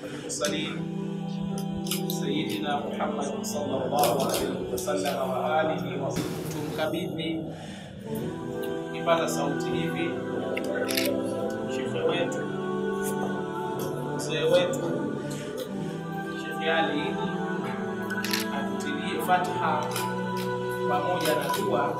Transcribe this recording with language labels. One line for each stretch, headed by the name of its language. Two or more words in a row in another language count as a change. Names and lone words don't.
Arabic: المرسلين سيدنا محمد صلى الله عليه وسلم وآله وصحبه.
Swahili: Tumkabidhi kipata sauti hivi shekhe wetu, mzee wetu Sheikh Ali atutilie Fatiha pamoja na dua,